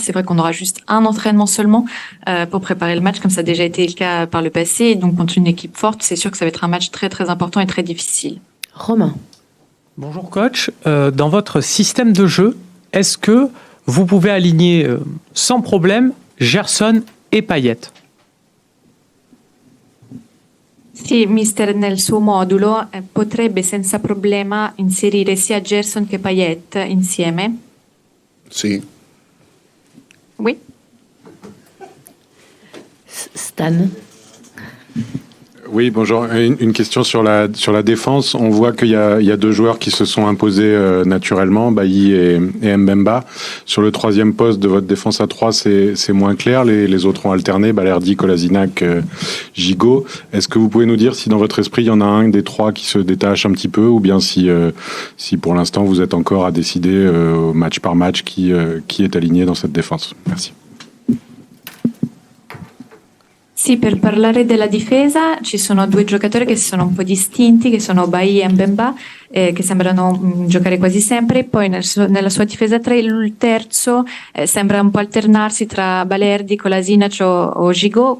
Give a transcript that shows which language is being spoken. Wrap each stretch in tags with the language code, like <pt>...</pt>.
<fr>C'est vrai qu'on aura juste un entraînement seulement pour préparer le match, comme ça a déjà été le cas par le passé. Donc, contre une équipe forte, c'est sûr que ça va être un match très très important et très difficile. Romain. Bonjour coach. Dans votre système de jeu, est-ce que vous pouvez aligner sans problème Gerson e Payet.</fr> <it>Sì, mister, nel suo modulo potrebbe senza problema inserire sia Gerson che Payet insieme? Sì.</it> <fr>Oui. Stan. Oui, bonjour. Une question sur la défense. On voit qu'il y a deux joueurs qui se sont imposés naturellement, Bailly et Mbemba. Sur le troisième poste de votre défense à 3, c'est moins clair. Les autres ont alterné, Balerdi, Kolasinac, Gigot. Est-ce que vous pouvez nous dire si dans votre esprit, il y en a un des trois qui se détache un petit peu, ou bien si pour l'instant vous êtes encore à décider match par match qui est aligné dans cette défense? Merci.</fr> <it>Sì, per parlare della difesa ci sono due giocatori che sono un po' distinti, che sono Bailly e Mbemba, che sembrano giocare quasi sempre. Poi nella sua difesa 3 il terzo sembra un po' alternarsi tra Balerdi, Kolasinac o Gigot.</it>